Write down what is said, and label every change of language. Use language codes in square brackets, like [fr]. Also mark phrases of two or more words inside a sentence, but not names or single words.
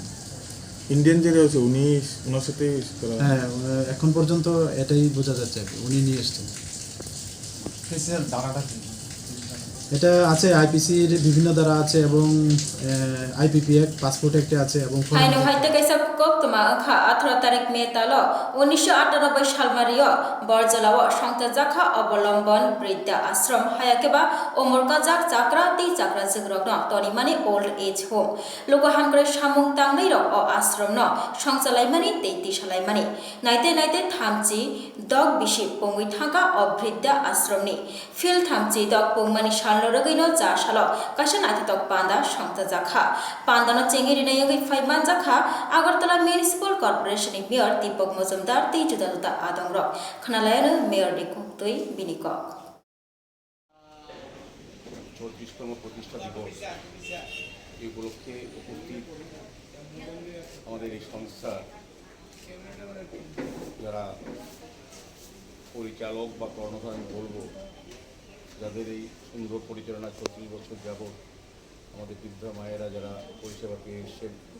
[bn] ইন্ডিয়ান যে রয়েছে উনি ওনার সাথে? হ্যাঁ, এখন পর্যন্ত এটাই বোঝা যাচ্ছে, উনি নিয়ে এসছেন। এটা আছে আইপিসির বিভিন্ন ধারা আছে এবং আইপিপি অ্যাক্ট, পাসপোর্ট অ্যাক্টে আছে এবং [trp] haino haite kaisa koktoma kha 18 tarik May talo 1998 salmario borjalao sangtajakha অবলম্বন বৃদ্ধা আশ্রম hayakeba omorkajak chakra jigrokno torimani [en] old age home [trp] logo hankre samung tangnai rok o ashram no songchalaimani teiti salaimani naite thamchi dog bisi pongui thaka o bridda ashramni fil thamchi dog pongmani salnorogino ja salo kaisa naithatok panda sangtajakha pandano chengiri nayogi faimanjakha Agartala Municipal Corporation ni Mayor Deepak Majumdar tei juda adong rok khnalayano Mayor Dikutoi binikok [bn] 34তম প্রতিষ্ঠা দিবস এই উপলক্ষে উপস্থিত আমাদের এই সংস্থা যারা পরিচালক বা কর্ণধার আমি বলবো, যাদের এই সুন্দর পরিচালনা 34 বছর যাবৎ আমাদের বৃদ্ধা মায়েরা যারা পরিষেবা পেয়ে এসছেন,